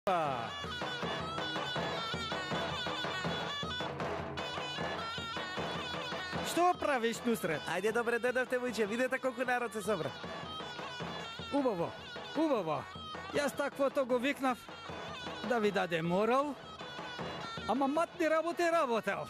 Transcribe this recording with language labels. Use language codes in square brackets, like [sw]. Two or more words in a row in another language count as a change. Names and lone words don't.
[mk] Што правиш, Нусрет? Ајде, добре, додавте вуче, видите колико народ се собра. Убаво. Јас таквото го викнав да ви даде морал, ама матни работи работел.